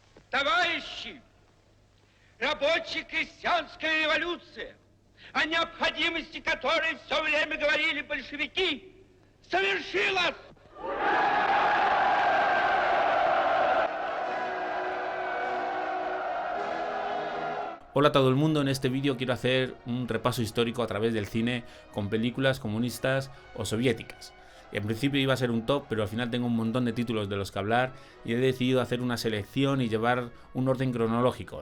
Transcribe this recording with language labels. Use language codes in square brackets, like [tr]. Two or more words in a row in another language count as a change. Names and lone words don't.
[ru] Товарищи, рабоче-крестьянская революция, о необходимости которой все время говорили большевики, совершилась! [es] Hola a todo el mundo, en este vídeo quiero hacer un repaso histórico a través del cine con películas comunistas o soviéticas. En principio iba a ser un top, pero al final tengo un montón de títulos de los que hablar y he decidido hacer una selección y llevar un orden cronológico.